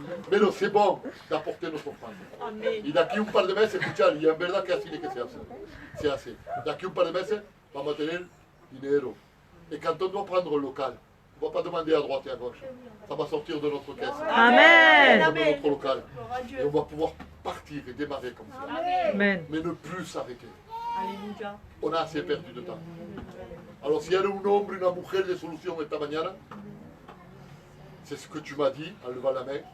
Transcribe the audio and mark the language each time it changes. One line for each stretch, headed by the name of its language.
French: Mais non, c'est bon d'apporter notre offrande. Amen.
Spanish: Y d'aquí un par de meses, escuchar, y en verdad que así de que se hace. D'aquí un par de meses, vamos a tener dinero.
French: Et quand on doit prendre le local, on ne va pas demander à droite et à gauche. Ça va sortir de notre caisse. Amen. De notre local. Gloire à Et Dieu. on va pouvoir partir et démarrer comme ça. Amen. Mais ne plus s'arrêter. Alléluia. On a assez perdu de temps. Alors s'il y a un homme, une mujer de solution
Spanish: esta mañana,
French: c'est ce que tu m'as dit en levant la main.